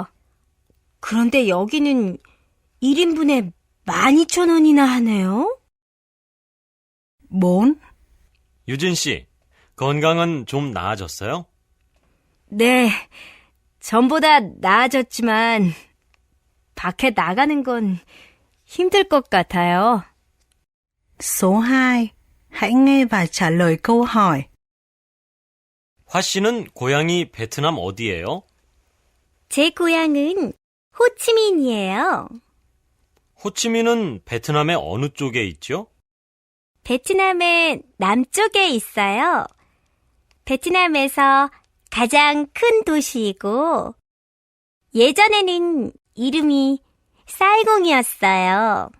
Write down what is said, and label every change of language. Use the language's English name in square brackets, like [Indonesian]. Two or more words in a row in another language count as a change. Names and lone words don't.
[Korean] 그런데 여기는 1인분에 12,000원이나 하네요. 4. 유진 씨, 건강은 좀 나아졌어요? 네, 전보다 나아졌지만 밖에 나가는 건 힘들 것 같아요. [Vietnamese] Số 2. Hãy nghe và trả lời câu hỏi. [Korean] 화 씨는 고향이 베트남 어디예요? 제 고향은 호치민이에요. 호치민은 베트남의 어느 쪽에 있죠? 베트남의 남쪽에 있어요. 베트남에서 가장 큰 도시이고 예전에는 이름이 사이공이었어요.